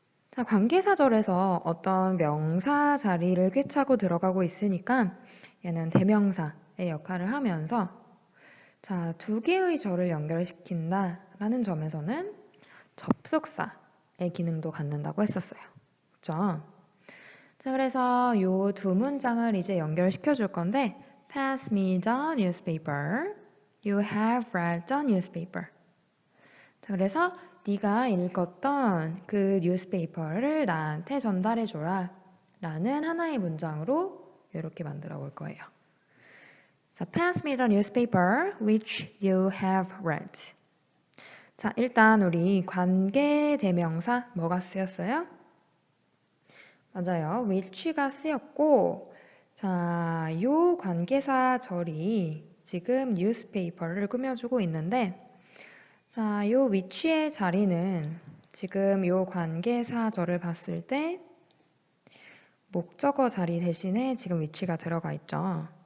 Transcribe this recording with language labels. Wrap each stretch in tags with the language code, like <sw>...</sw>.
<ko>자, 관계사절에서 어떤 명사 자리를 꿰차고 들어가고 있으니까 얘는 대명사의 역할을 하면서 자, 2개의 절을 연결시킨다라는 점에서는 접속사의 기능도 갖는다고 했었어요. 그렇죠? 자, 그래서 이 2문장을 이제 연결시켜 줄 건데</ko> <en>Pass me the newspaper. You have read the newspaper.</en> <ko>자, 그래서 네가 읽었던 그 뉴스페이퍼를 나한테 전달해 줘라 라는 하나의 문장으로 이렇게 만들어 볼 거예요.</ko> <en>자, pass me the newspaper which you have read.</en> <ko>자, 일단 우리 관계 대명사 뭐가 쓰였어요? 맞아요. which가 쓰였고 자, 요 관계사 절이 지금 newspaper를 꾸며주고 있는데 자, 요 which의 자리는 지금 요 관계사절을 봤을 때 목적어 자리 대신에 지금 which가 들어가 있죠.</ko>